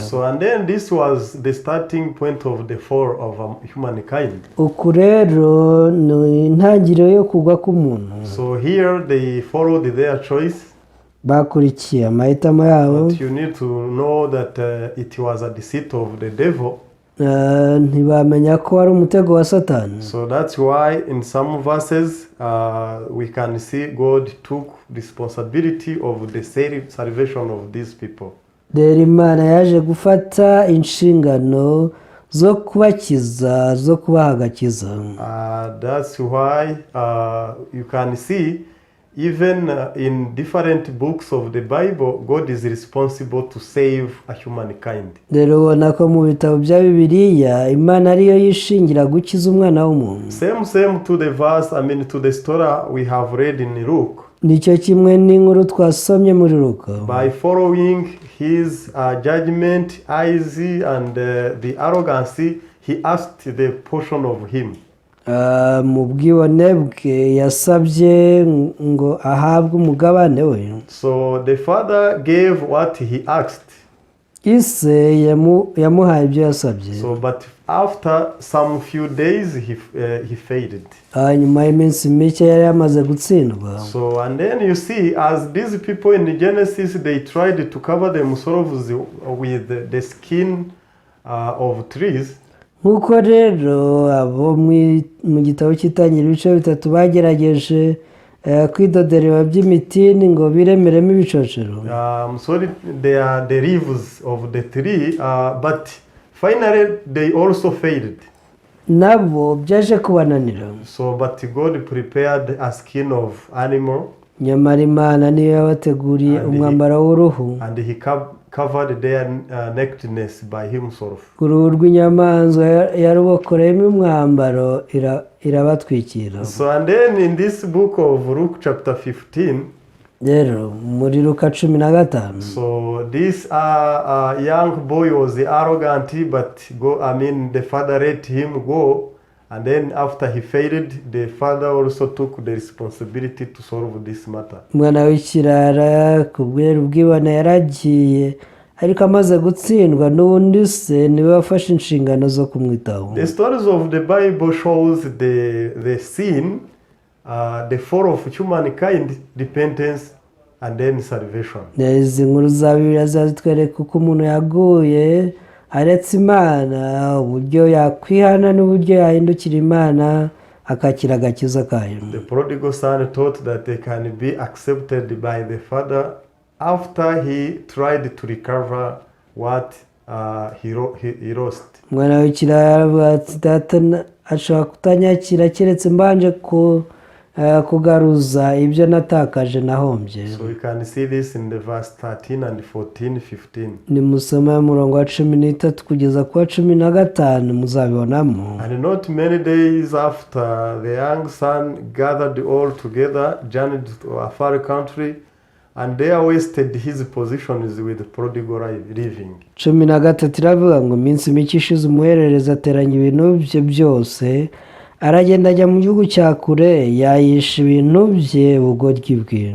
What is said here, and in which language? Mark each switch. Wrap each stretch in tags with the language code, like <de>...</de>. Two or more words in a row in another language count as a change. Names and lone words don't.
<en>So and then this was the starting point of the fall of humankind.</en> <rw>Uku rero ni intangiriro yo kugwa k'umuntu.</rw> <en>So here they followed their choice.</en> <rw>Bakurikiye amahitamo yabo.</rw> <en>But you need to know that it was a deceit of the devil.</en> <rw>Ntibamenya ko ari umutego wa Satani.</rw> <en>So that's why in some verses we can see God took responsibility of the salvation of these people.</en> <rw>Rero Imana yaje gufata inshingano zo kubakiza, zo kubaha agakiza.</rw> <en>That's why you can see even in different books of the Bible, God is responsible to save a humankind.</en> <rw>Rero ubona ko mu bitabo bya Bibiliya Imana ariyo yishingira gukiza umwana w'umuntu.</rw> <en>Same to the verse, to the story we have read in Luke.</en> <rw>Nicyo kimwe n'inkuru twasomye muri Luka.</rw> <en>By following his judgment, eyes and the arrogance, he asked the portion of him.</en> <rw>Mu bwibone bwe yasabye ngo ahabwe umugabane we.</rw> <en>So the father gave what he asked.</en> <rw>Ise yamuhaye ibyo yasabye.</rw> <en>So but after some few days he faded.</en> <rw>Nyuma y'iminsi mike yari yamaze gutsindwa.</rw> <en>So and then you see as these people in Genesis they tried to cover themselves with the skin of trees.</en> <rw>Nkuko rero abo mu gitabo cy'Itangiriro ibice bitatu bagerageje kwidodera by'imitini ngo biremeremo ibicocero.</rw> <en>Sorry, they are the leaves of the tree, but finally they also faded.</en> <rw>Nabo byaje kubananira.</rw> <en>So but God prepared a skin of animal.</en> <rw>Nyamara Imana niyo yabateguriye umwambaro w'uruhu.</rw> <en>And he covered their nakedness by himself.</en> <rw>Uruhu rw'inyamanzwa yarubokoreyemo umwambaro irabatwikira.</rw> <en>So and then in this book of Luke chapter 15,</en> <rw>rero muri Luka 15.</rw> <en>So this young boy was arrogant, but the father let him go. And then after he faded, the father also took the responsibility to solve this matter.</en> <rw>Mwana w'ikirara kubwira ubwibone yaragiye ariko amaze gutsindwa n'ubundi se niwe wafashe inshingano zo kumwitaho.</rw> <en>The stories of the Bible shows the sin, the fall of humankind, repentance and then salvation.</en> <rw>Izi nkuru za Bibiliya zitwereka uko umuntu yaguye aretse Imana, uburyo yakwihana n'uburyo yahindukira Imana akakira agakiza kayo.</rw> <en>The prodigal son thought that they can be accepted by the father after he tried to recover what he lost.</en> <rw>Mwana w'ikirara ati data ashobora kutanyakira keretse mbanje kugaruza ibyo natakaje nahombye.</rw> <en>So we can see this in the verse 13 and 14, 15.</en> <rw>Ni musoma umurongo wa 13 kugeza ku wa 15 muzabibonamo.</rw> <en>And not many days after, the young son gathered all together, journeyed to a far country, and there wasted his possessions with prodigal living.</en> <rw>13 iravuga ngo iminsi mike ishize umuherereza ateranya ibintu bye byose aragenda ajya mu gihugu cya kure yayisha ibintu bye bugoryi bwe.</rw>